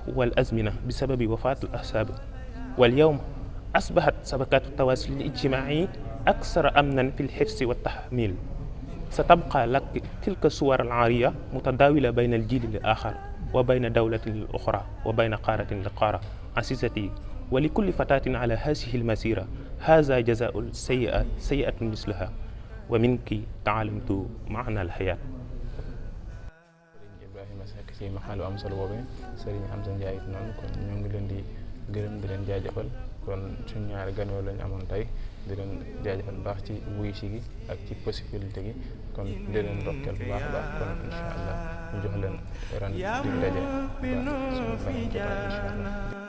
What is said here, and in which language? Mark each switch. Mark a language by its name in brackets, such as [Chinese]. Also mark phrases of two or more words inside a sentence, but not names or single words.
[Arabic] والأزمنة بسبب وفاة الأحساب واليوم أصبحت شبكات التواصل الاجتماعي أكثر أمنا في الحفظ والتحميل ستبقى لك تلك الصور العارية متداولة بين الجيل الآخر وبين دولة الأخرى وبين قارة لقارة عزيزتي ولكل فتاة على هذه المسيرة هذا جزاء السيئة سيئة مثلها ومنك تعلمت معنى الحياة. [Wolof] Ibrahima Seck ci maxaalu am solo boobee Serigne Hamza Ndiaye it noonu kon ñoo ngi leen di gërëm di leen jaajëfal kon suñu ñaari gan yoo lañu amoon tey di leen jaajëfal baax ci wuyu si gi ak ci possibilité gi kon di leen ndokkeel bu baax a baax kon incha allah ñu jox leen ren di daje bu baax suñu fan jotaay incha allah.